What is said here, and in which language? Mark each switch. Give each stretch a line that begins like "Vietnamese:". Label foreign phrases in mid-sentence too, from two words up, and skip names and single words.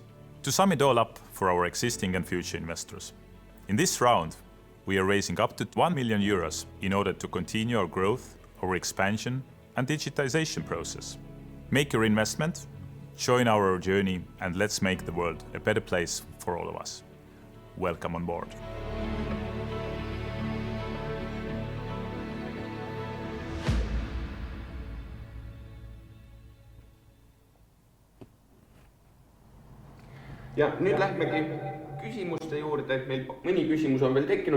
English: To sum it all up for our existing and future investors, in this round, we are raising up to 1 million euros in order to continue our growth, our expansion and digitization process. Make your investment, join our journey, and let's make the world a better place for all of us. Welcome on board.
Estonian: Ja nüüd lähmegi küsimuste juurde, et meil mõni küsimus on veel tekkinud